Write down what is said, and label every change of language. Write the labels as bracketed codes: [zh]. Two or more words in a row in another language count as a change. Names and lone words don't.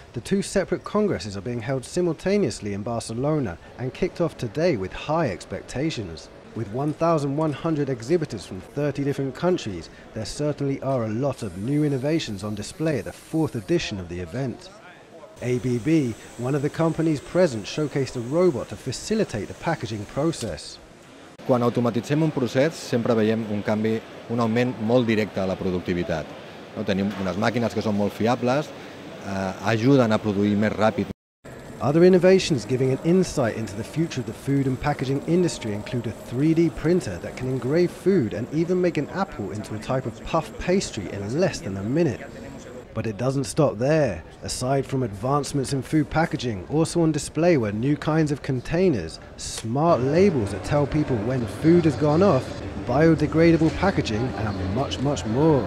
[en] The two separate congresses are being held simultaneously in Barcelona and kicked off today with high expectations. With 1,100 exhibitors from 30 different countries, there certainly are a lot of new innovations on display at the 4th edition of the event. ABB, one of the companies present, showcased a robot to facilitate the packaging process. [ca] Quan automatitzem un procés sempre veiem un canvi, un augment molt directe a la productivitat. Tenim unes màquines que són molt fiables, ajuden a produir més ràpid. [en] Other innovations giving an insight into the future of the food and packaging industry include a 3D printer that can engrave food and even make an apple into a type of puff pastry in less than a minute. But it doesn't stop there. Aside from advancements in food packaging, also on display were new kinds of containers, smart labels that tell people when food has gone off, biodegradable packaging, and much, much more.